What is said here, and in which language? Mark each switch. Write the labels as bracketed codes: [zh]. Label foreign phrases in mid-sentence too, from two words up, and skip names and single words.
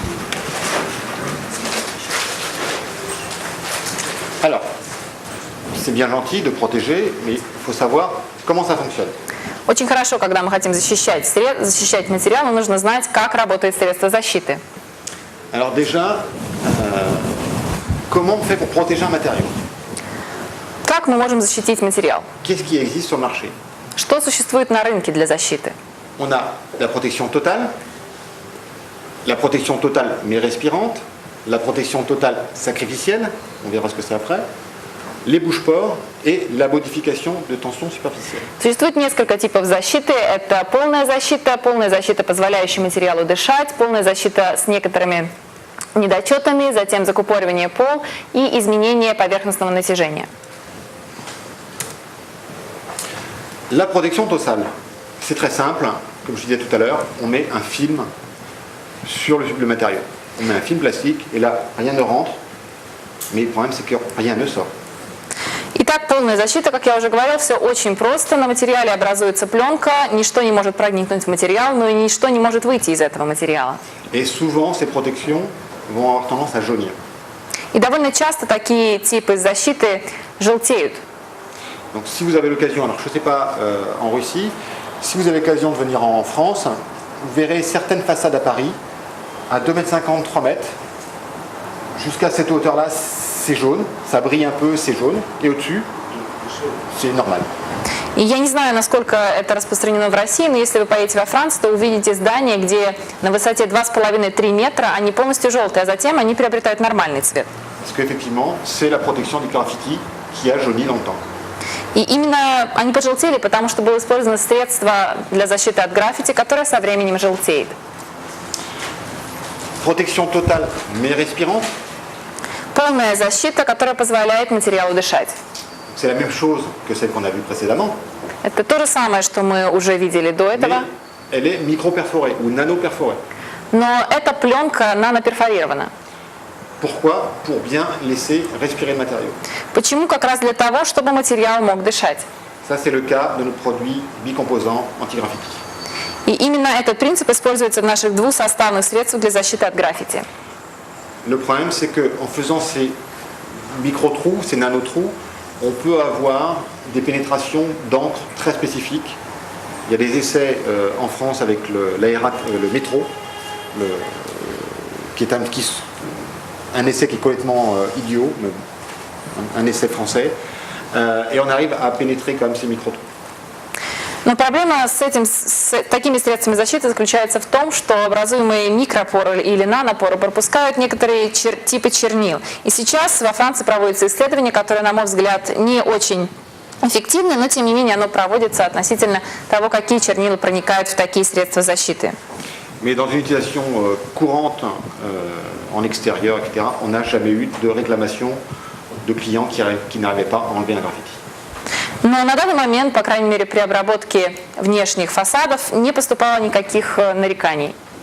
[fr] Alors, c'est bien gentil de protéger, mais il faut savoir comment ça fonctionne. [ru] Очень хорошо, когда мы хотим защищать материал, но нужно знать, как работает средство защиты. [fr] Alors déjà, comment on fait pour protéger un matériau? [ru] Как мы можем защитить материал? [fr] Qu'est-ce qui existe sur le marché? [ru] Что существует на рынке для защиты? [fr] On a la protection totale mais respirante, la protection totale sacrificielle, on verra ce que c'est après, les bouche-pores et la modification de tension superficielle. [ru] Существует несколько типов защиты. Это полная защита, позволяющая материалу дышать, полная защита с некоторыми недочетами, затем закупоривание пол и изменение поверхностного натяжения. [fr] La protection totale, c'est très simple, comme je disais tout à l'heure, on met un film sur le matériau. On met un film plastique et là, rien ne rentre, mais le problème c'est que rien ne sort. [ru] Итак, полная защита, как я уже говорила, все очень просто. На материале образуется пленка, ничто не может проникнуть в материал, но и ничто не может выйти из этого материала. [fr] Et souvent, ces protections vont avoir tendance à jaunir. [ru] И довольно часто такие типы защиты желтеют. [fr] Donc si vous avez l'occasion, alors je ne sais pas en Russie, si vous avez l'occasion de venir en France, vous verrez certaines façades à Paris, à 2,50 m, 3 m, jusqu'à cette hauteur-là, c'est jaune, ça brille un peu, c'est jaune, et au-dessus, c'est normal. [ru] И я не знаю, насколько это распространено в России, но если вы поедете во Францию, то увидите здания, где на высоте 2,5-3 метра они полностью желтые, а затем они приобретают нормальный цвет. [fr] Parce qu'effectivement, c'est la protection du graffiti qui a jauni dans le temps. [ru] И именно они пожелтели, потому что было использовано средство для защиты от граффити, которое со временем желтеет. [fr] Protection totale mais respirante, [ru] Полная защита, которая позволяет материалу дышать. [fr] c'est la même chose que celle qu'on a vue précédemment, [ru] Это то же самое, что мы уже видели до [fr] mais [ru] этого, [fr] elle est micro-perforée ou nano-perforée. [ru] но эта пленка наноперфорирована. [fr] Pourquoi? Pour bien laisser respirer le matériau. [ru] Почему? Как раз для того, чтобы материал мог дышать. [fr] Ça, c'est le cas de nos produits bicomposants anti-graffiti. [ru] И именно этот принцип используется в наших двусоставных средствах для защиты от граффити. [fr] Le problème, c'est qu'en faisant ces micro-trous, ces nano-trous, on peut avoir des pénétrations d'encre très spécifiques. Il y a des essais en France avec le métro, qui est un essai qui est complètement idiot, mais un essai français, et on arrive à pénétrer quand même ces micro-trous. [ru] Но проблема с такими средствами защиты заключается в том, что образуемые микропоры или нанопоры пропускают некоторые типы чернил. И сейчас во Франции проводится исследование, которое, на мой взгляд, не очень эффективно, но тем не менее оно проводится относительно того, какие чернила проникают в такие средства защиты. [fr] Mais dans une utilisation courante en extérieur, etc., on n'a jamais eu de réclamation de clients qui n'arrivaient pas à enlever un graffiti. [ru] Но на данный момент, по крайней мере, при обработке внешних фасадов не поступало никаких нареканий.